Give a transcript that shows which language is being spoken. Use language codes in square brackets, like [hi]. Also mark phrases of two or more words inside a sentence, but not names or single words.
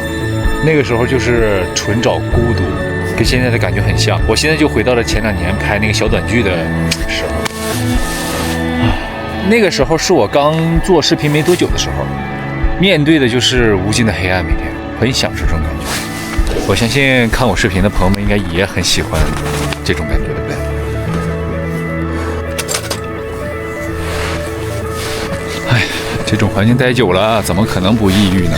[zh] 那個時候就是純找孤獨，跟現在的感覺很像。我現在就回到了前2年拍那個小短劇的時候，那個時候是我剛做視頻沒多久的時候，面對的就是無盡的黑暗，每天很享受這種感覺。我相信看我視頻的朋友們應該也很喜歡這種感覺，對不對？這種環境待久了，怎麼可能不抑鬱呢？